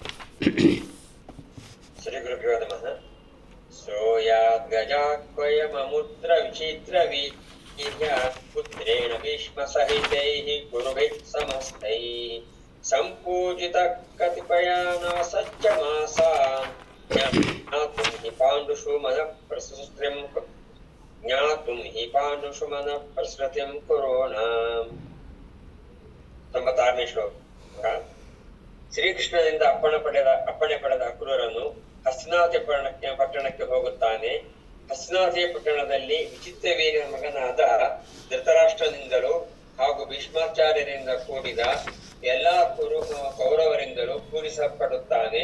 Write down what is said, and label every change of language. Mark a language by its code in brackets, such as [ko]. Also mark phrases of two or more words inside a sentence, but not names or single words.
[sa] ಶ್ರೀಗುರುಭ್ಯೋ ನಮಃ. ಸೋಯಾದ್ಗಜಾಕ್ವಯಮಮುತ್ರ ವಿಚಿತ್ರವೀರ್ಯ ಪುತ್ರೇಣ ಭೀಷ್ಮ ಸಹಿತೈಃ ಕುರುಭಿಃ ಸಮಸ್ತೈಃ ಸಂಪೂಜಿತ ಕತಿಪಯಾನ ಸಜ್ಜಮಾಸಾನ್ ಜ್ಞಾತುಂ ಹಿ ಪಾಂಡುಷು ಮನಃ ಪ್ರಸೃತಿಂ ಕುರೋಣಾಂ. [kn] 96ನೇ ಶ್ಲೋಕ. ಶ್ರೀಕೃಷ್ಣನಿಂದ ಅಪ್ಪಣೆ ಪಡೆದ ಅಕ್ರೂರನು ಹಸ್ತಿನಾವತಿ ಪಟ್ಟಣಕ್ಕೆ ಹೋಗುತ್ತಾನೆ. ಹಸ್ತಿನಾವತಿ ಪಟ್ಟಣದಲ್ಲಿ ವಿಚಿತ್ರವೀರ್ಯನ ಮಗನಾದ ಧೃತರಾಷ್ಟ್ರನಿಂದಲೂ ಹಾಗೂ ಭೀಷ್ಮಾಚಾರ್ಯರಿಂದ ಕೂಡಿದ ಎಲ್ಲಾ ಕೌರವರಿಂದಲೂ ಕೂರಿಸಲ್ಪಡುತ್ತಾನೆ.